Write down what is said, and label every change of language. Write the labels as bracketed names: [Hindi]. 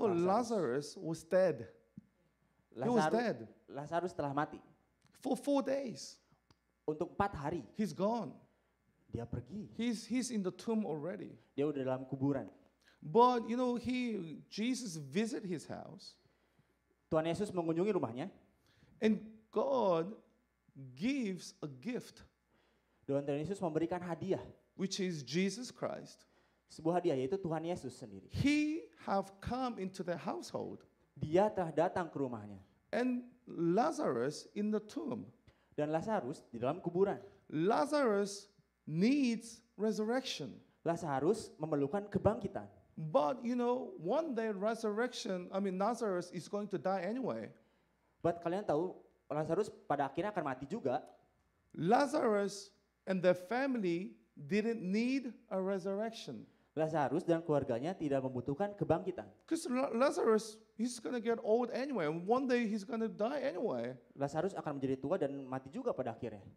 [English] Lazarus was dead. He was dead [Indonesian] Lazarus telah mati. [English] for 4 days. [Indonesian] Untuk 4 hari [English] He's gone. [Indonesian] dia pergi. [English] He's in the tomb already. [Indonesian] Dia udah dalam kuburan. [English] But Jesus visit his house, [Indonesian] Tuhan Yesus mengunjungi rumahnya. [English] and God gives a gift, [Indonesian] Dan Tuhan Yesus memberikan hadiah. [English] which is Jesus Christ. [Indonesian] Sebuah hadiah yaitu Tuhan Yesus sendiri. [English] He have come into their household, [Indonesian] Dia telah datang ke rumahnya. [English] and Lazarus in the tomb. [Indonesian] Dan Lazarus di dalam kuburan. [English] Lazarus needs resurrection. [Indonesian] Lazarus memerlukan kebangkitan. [English] But one day Lazarus is going to die anyway. [Indonesian] But kalian tahu Lazarus pada akhirnya akan mati juga. [English] Lazarus and their family didn't need a resurrection. [Indonesian] Lazarus dan keluarganya tidak membutuhkan kebangkitan. [English] Because Lazarus, he's going to get old anyway. And one day he's going to die anyway. [Indonesian] Lazarus akan menjadi tua dan mati juga pada akhirnya.